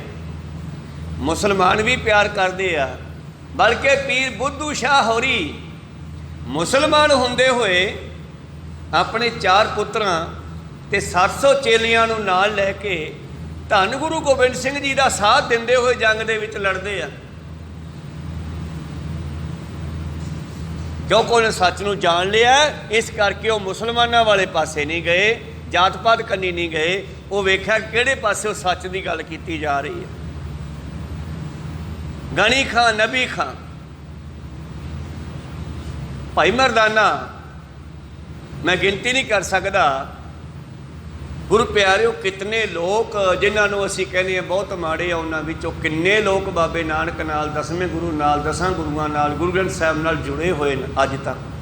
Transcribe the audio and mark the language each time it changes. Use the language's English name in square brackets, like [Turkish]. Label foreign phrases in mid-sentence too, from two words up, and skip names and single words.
[Punjabi] ਮੁਸਲਮਾਨ ਵੀ ਪਿਆਰ ਕਰਦੇ ਆ, ਬਲਕਿ ਪੀਰ ਬੁੱਧੂ ਸ਼ਾਹ ਹੋਰੀ ਮੁਸਲਮਾਨ ਹੁੰਦੇ ਹੋਏ ਆਪਣੇ 4 ਪੁੱਤਰਾਂ ਤੇ 700 ਚੇਲਿਆਂ ਨੂੰ ਨਾਲ ਲੈ ਕੇ ਧੰਨ ਗੁਰੂ ਗੋਬਿੰਦ ਸਿੰਘ ਜੀ ਦਾ ਸਾਥ ਦਿੰਦੇ ਹੋਏ ਜੰਗ ਦੇ ਵਿੱਚ ਲੜਦੇ ਆ। ਕਿਉਂਕਿ ਉਹਨੇ ਸੱਚ ਨੂੰ ਜਾਣ ਲਿਆ, ਇਸ ਕਰਕੇ ਉਹ ਮੁਸਲਮਾਨਾਂ ਵਾਲੇ ਪਾਸੇ ਨਹੀਂ ਗਏ। ਜਾਤ ਪਾਤ ਕੰਨੀ ਨਹੀਂ ਗਏ, ਵੋ ਵੇਖਿਆ ਕਿਹੜੇ ਪਾਸੇ ਸੱਚ ਕੀ ਗੱਲ ਕੀ ਜਾ ਰਹੀ ਹੈ। ਗਣੀ ਖਾਂ, ਨਬੀ ਖਾਂ, ਭਾਈ ਮਰਦਾਨਾ, ਮੈਂ ਗਿਣਤੀ ਨਹੀਂ ਕਰ ਸਕਤਾ। ਗੁਰੂ ਪਿਆਰਿਓ, ਕਿਤਨੇ ਲੋਗ ਜਿਨ੍ਹੋਂ ਨੇ ਅਸੀਂ ਕਹਿਣੇ ਬਹੁਤ ਮਾੜੇ ਆ, ਉਨ੍ਹੋਂ ਨੇ ਕਿੰਨੇ ਲੋਗ ਬਾਬੇ ਨਾਨਕ ਨਾਲ, 10ਵੇਂ ਗੁਰੂ ਨਾਲ, 10 ਗੁਰੂਆਂ ਨਾਲ, ਗੁਰੂ ਗ੍ਰੰਥ ਸਾਹਿਬ ਨਾਲ ਜੁੜੇ ਹੋਏ ਹੈਂ ਅੱਜ ਤਕ।